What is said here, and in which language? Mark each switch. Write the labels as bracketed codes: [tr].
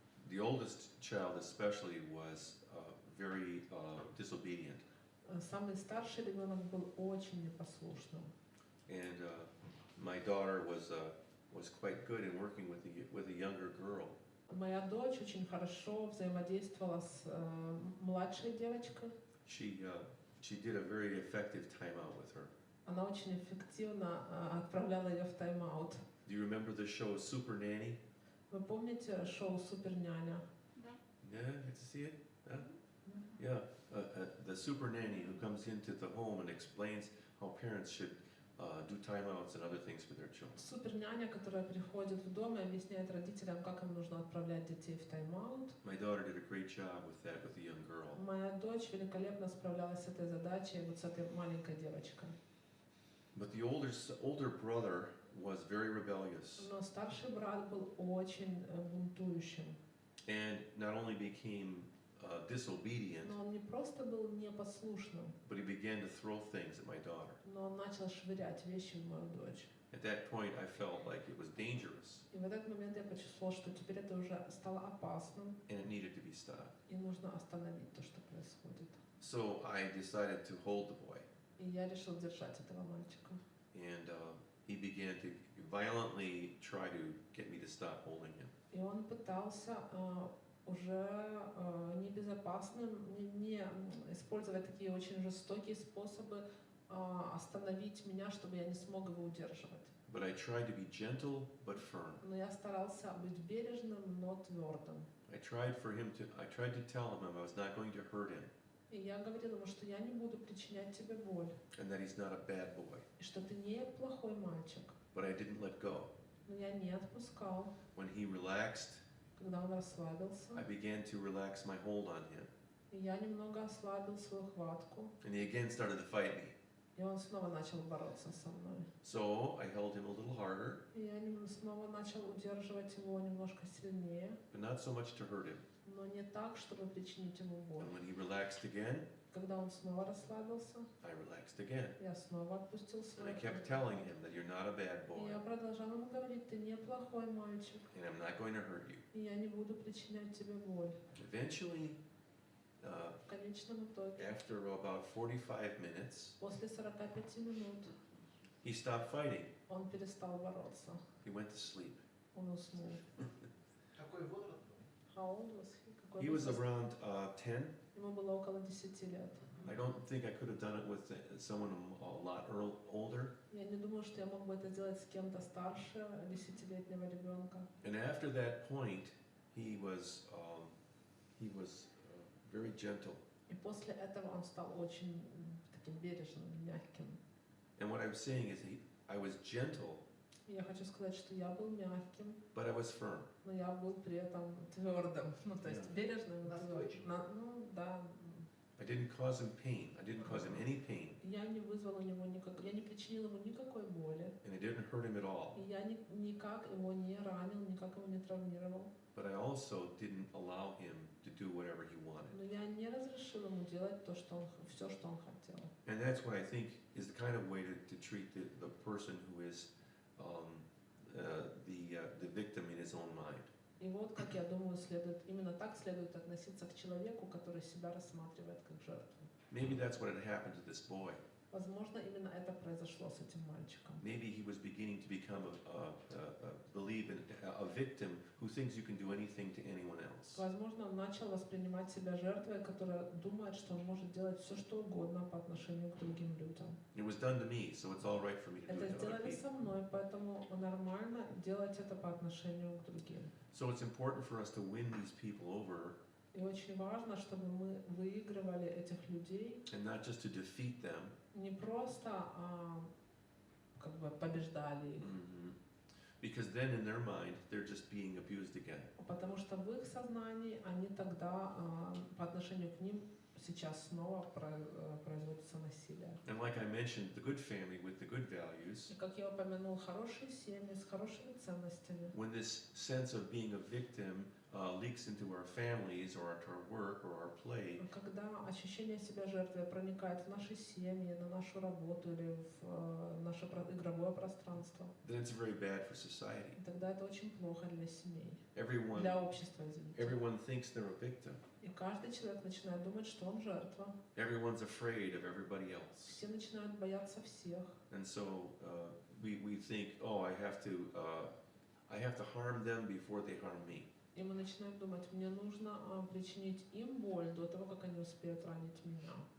[en] The oldest child especially was very disobedient. [ru] Самый старший ребенок был очень непослушным. [en] And my daughter was quite good in working with a younger girl. [ru] Моя дочь очень хорошо взаимодействовала с младшей девочкой. [en] She did a very effective timeout with her. [ru] Она очень эффективно отправляла ее в тайм-аут. [en] Do you remember the show Super Nanny? [ru] Вы помните шоу «Супер няня»? [en] Yeah, get to see it? Huh? Yeah, the super nanny who comes into the home and explains how parents should do timeouts and other things for their children. [ru] Супер няня, которая приходит в дом и объясняет родителям, как им нужно отправлять детей в тайм-аут. [en] My daughter did a great job with that with the young girl. [ru] Моя дочь великолепно справлялась с этой задачей, вот с этой маленькой девочкой. [en] But the older brother was very rebellious. [ru] Но старший брат был очень бунтующим. [en] And not only became disobedient, [ru] Но он не просто был непослушным, [en] but he began to throw things at my daughter. [ru] но он начал швырять вещи в мою дочь. [en] At that point, I felt like it was dangerous [ru] И в этот момент я почувствовала, что теперь это уже стало опасным, [en] and it needed to be stopped. [ru] и нужно остановить то, что происходит. [en] So I decided to hold the boy, [ru] И я решил держать этого мальчика. [en] and he began to violently try to get me to stop holding him. [ru] И он пытался уже небезопасным, не использовать такие очень жестокие способы остановить меня, чтобы я не смог его удерживать. [en] But I tried to be gentle but firm. [ru] Но я старался быть бережным, но твердым. [en] I tried to tell him I was not going to hurt him, [ru] И я говорила ему, что я не буду причинять тебе боль, [en] and that he's not a bad boy. [ru] и что ты не плохой мальчик. [en] But I didn't let go. [ru] Но я не отпускал. [en] When he relaxed, [ru] Когда он расслабился, [en] I began to relax my hold on him, [ru] и я немного ослабил свою хватку, [en] and he again started to fight me. [ru] и он снова начал бороться со мной. [en] So I held him a little harder, [ru] И я снова начал удерживать его немножко сильнее, [en] but not so much to hurt him. [ru] но не так, чтобы причинить ему боль. [en] And when he relaxed again, [ru] Когда он снова расслабился, [en] I relaxed again. [ru] я снова отпустил [en] And [ru] свою [en] I kept [ru] хватку. [en] telling him that you're not a bad [ru] И [en] boy, [ru] я продолжала ему говорить, ты не плохой мальчик, [en] and I'm not going to hurt you. [ru] и я не буду причинять тебе боль. [en] Eventually, [ru] В конечном итоге, [en] after about 45 minutes, [ru] после 45 минут, [en] he stopped fighting. [ru] он перестал бороться. [en] He went to sleep. [ru] Он уснул. Какой возраст был? [en] How old was he? [ru] Какой [en] He [ru] был [en] was [ru] возраст? [en] around 10. [ru] Ему было около 10 лет. [en] I don't think I could have done it with someone a lot older. [ru] Я не думаю, что я мог бы это делать с кем-то старше 10-летнего ребенка. [en] And after that point, he was very gentle. [ru] И после этого он стал очень таким бережным, мягким. [en] And what I'm saying is, I was gentle, [ru] И я хочу сказать, что я был мягким, [en] but I was firm. [ru] но я был при этом твердым. Ну, то есть [en] Yeah. [ru] бережным, Настойчивым. ну, да. [en] I didn't cause him pain. I didn't cause him any pain, [ru] Я не вызвал у него я не причинил ему никакой боли. [en] and I didn't hurt him at all. [ru] И я никак его не ранил, никак его не травмировал. [en] But I also didn't allow him to do whatever he wanted. [ru] Но я не разрешил ему делать все, что он хотел. [en] And that's what I think is the kind of way to treat the person who is the victim in his own mind. [ru] И вот, как я думаю, именно так следует относиться к человеку, который себя рассматривает как жертву. [en] Maybe that's what had happened to this boy. [ru] Возможно, именно это произошло с этим мальчиком. [en] Maybe he was beginning to become a victim who thinks you can do anything to anyone else. [ru] Возможно, он начал воспринимать себя жертвой, которая думает, что он может делать все, что угодно по отношению к другим людям. [en] It was done to me, so it's all right for me to do [ru] Это [en] it to other [ru] сделали [en] people. [ru] со мной, поэтому нормально делать это по отношению к другим. [en] So it's important for us to win these people over [ru] И очень важно, чтобы мы выигрывали этих людей, [en] and not just to defeat them. [ru] не просто как бы побеждали их, [en] Because then in their mind, they're just being abused again. [ru] потому что в их сознании они тогда по отношению к ним сейчас снова производится насилие. [en] And like I mentioned, the good family with the good values, [ru] И как я упомянул, хорошие семьи с хорошими ценностями. [en] when this sense of being a victim leaks into our families or to our work or our play, [ru] Когда ощущение себя жертвой проникает в наши семьи, на нашу работу или в наше игровое пространство, [en] then it's very bad for society. [ru] тогда это очень плохо для семей, [en] Everyone, [ru] для общества, извините. [en] everyone thinks they're a victim. [ru] И каждый человек начинает думать, что он жертва. [en] Everyone's afraid of everybody else. [ru] Все начинают бояться всех. [en] And so we think, oh, I have to harm them before they harm me. [ru] И мы начинаем думать, мне нужно причинить им боль до того, как они успеют ранить меня.